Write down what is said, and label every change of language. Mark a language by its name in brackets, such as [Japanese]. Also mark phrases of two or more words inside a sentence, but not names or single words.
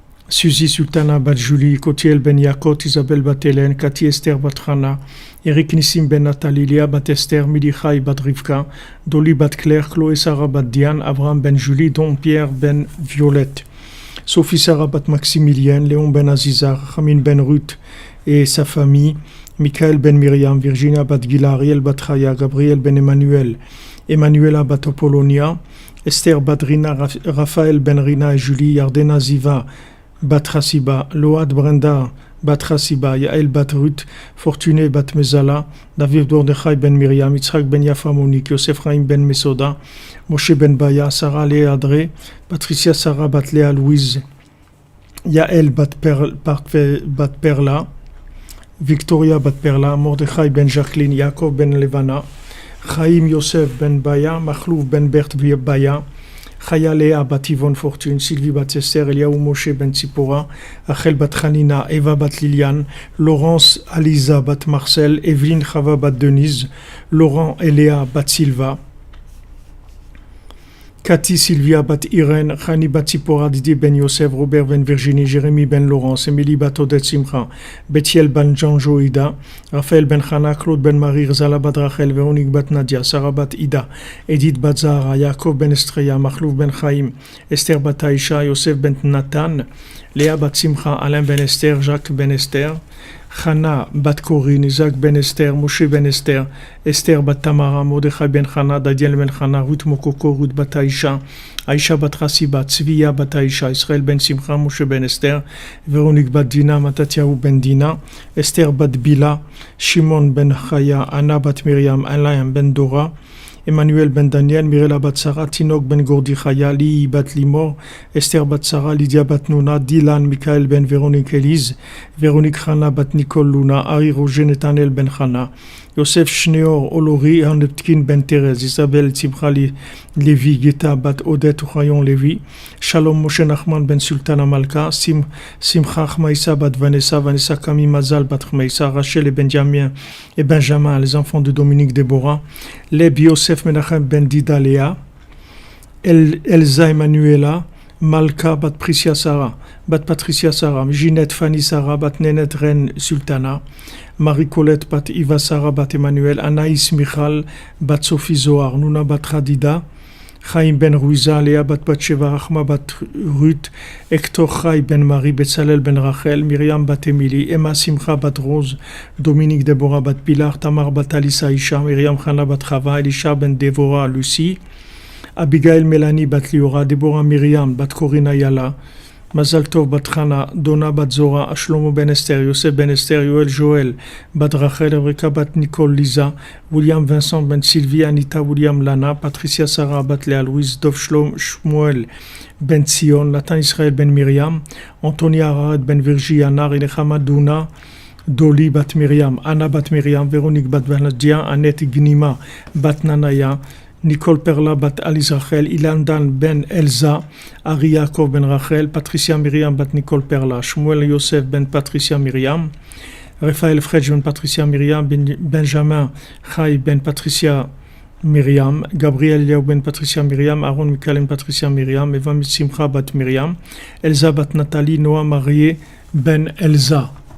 [French] Suzy Sultana bat Julie, Kotiel ben Yakot, Isabelle bat Hélène, Cathy Esther bat Hana, Eric Nissim ben Nathalie, Léa bat Esther, Milichai bat Rivka, Dolly bat Claire, Chloé Sarah bat Diane, Abraham ben Julie, Don Pierre ben Violette, Sophie Sarah bat Maximilien, Léon ben Aziza, Chamin ben Ruth et sa famille, Michael ben Myriam, Virginia bat Gila, Ariel bat Chaya, Gabriel ben Emmanuel, Emmanuela bat Apollonia, Esther bat Rina, Raphaël ben Rina et Julie, Yardena Ziva bat Hasiba, Load Brenda bat Hasiba, Yael bat Ruth, Fortuné bat Mezala, David Mordechai ben Myriam, Yitzhak ben Yafa Monique, Yosef Chaim ben Mesoda, Moshe ben Baya, Sarah Léa Adré, Patricia Sarah bat Léa Louise, Yael bat Perla, Victoria bat Perla, Mordechai ben Jacqueline, Yaakov ben Levana, Chaim Yosef ben Baya, Machlouf ben Bert Baya, Chaya Léa bat Yvonne Fortune, Sylvie bat Esther, Eliaou Moshe ben Tzipora, Achel bat Hanina, Eva bat Liliane, Laurence Aliza bat Marcel, Evelyne Chava bat Denise, Laurent et Léa bat Silva, Cathy Sylvia bat Irène, Chani bat Tzipora, Didier ben Yosef, Robert ben Virginie, Jérémy ben Laurence, Émilie bat Odette Simcha, Bethiel ben Jean-Jo Ida, Raphaël ben Chana, Claude ben Marie, Zala bat Rachel, Véronique bat Nadia, Sarah bat Ida, Edith bat Zahara, Yaakov ben Estreya, Machlouf ben Chaim, Esther bat Aïcha, Yosef ben Nathan, Léa bat Simcha, Alain ben Esther, Jacques ben Esther, Chana bat Corinne, Isaac ben Esther, Moshe ben Esther, Esther bat Tamara, Mordechai ben Chana, Daniel ben Chana, Ruth Mokoko, Ruth bat Aïcha, Aïcha bat Hasiba, Tzviya bat Aïcha, Israël ben Simcha, Moshe ben Esther, Véronique bat Dina, Matatiaou ben Dina, Esther bat Bila, Shimon ben Chaya, Anna bat Myriam, Alain ben Dora, Emmanuel ben Daniel, Mirela bat Sarah, Tinok ben Gordi Chaya, Li bat Limor, Esther bat Sarah, Lydia bat Nouna, Dylan, Michael ben Véronique Élise, Véronique Chana bat Nicole Luna, Harry Roger Netanel ben Chana, Yosef Shneor, Olori, Hanetkin ben Thérèse, Isabelle Tzimchali, Lévi, Geta bat Odette Rayon Lévi, Shalom Moshe Nachman ben Sultana Malka, Simcha Chmaïsa bat Vanessa, Vanessa Kami Mazal bat Chmaïsa, Rachel et Benjamin, les enfants de Dominique Déborah, Leb Yosef Menachem ben Dida Léa, Elsa Emanuela, Malka bat Patricia Sarah, Ginette Fanny Sarah bat Nenet Ren Sultana, Marie-Colette bat Iva Sarah bat Emmanuel, Anaïs Michal bat Sophie Zohar, Nouna bat Radida, Chaim ben Ruiza, Léa bat Batsheva, Rachma bat Ruth, Hector Chai ben Marie, Betzalel ben Rachel, Myriam bat Emily, Emma Simcha bat Rose, Dominique Déborah bat Pilar, Tamar bat Alissa Isha, Myriam Chana bat Chava, Elisha ben Dévorah Lucie, Abigail Mélanie bat Liora, Déborah Myriam bat Corinne Ayala, Mazal Tov bat Chana, Donna bat Zora, Shlomo ben Esther, Yosef ben Esther, Yoel Joël bat Rachel, Eureka bat Nicole Lisa, William Vincent ben Sylvie, Anita William Lana, Patricia Sarah bat Léa Louise, Dov Shmuel ben Sion, Nathan Israël ben Myriam, Antonia Arad ben Virgie, Anna Rinechama Douna, Dolly bat Myriam, Anna bat Myriam, Véronique bat Vanadia, Annette Gnima bat Nanaya, Nicole Perla bat Alice Rachel, Ilan Dan ben Elsa, Ari Yaakov ben Rachel, Patricia Myriam bat Nicole Perla, Shmuel Yosef ben Patricia Myriam, Raphaël Fredj ben Patricia Myriam, Benjamin Chai ben Patricia Myriam, Gabriel Liao ben Patricia Myriam, Aaron Michael ben Patricia Myriam, Eva Simcha bat Myriam, Elsa bat Nathalie, Noah Marié ben Elsa.